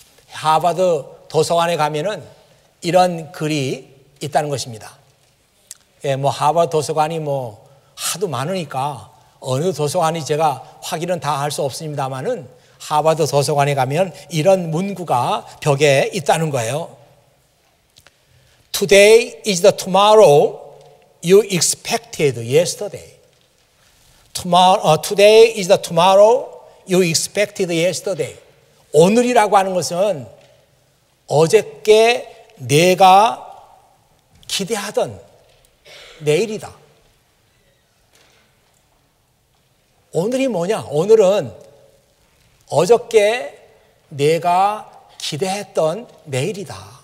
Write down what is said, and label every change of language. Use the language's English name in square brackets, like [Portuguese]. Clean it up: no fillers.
[Korean] 하버드 도서관에 가면은 이런 글이 있다는 것입니다. 예, 하버드 도서관이 하도 많으니까 어느 도서관이 제가 확인은 다 할 수 없습니다만은 하버드 도서관에 가면 이런 문구가 벽에 있다는 거예요. [English] Today is the tomorrow you expected yesterday. Today is the tomorrow you expected yesterday. [Korean] 오늘이라고 하는 것은 어저께 내가 기대하던 내일이다. 오늘이 뭐냐? 오늘은 어저께 내가 기대했던 내일이다.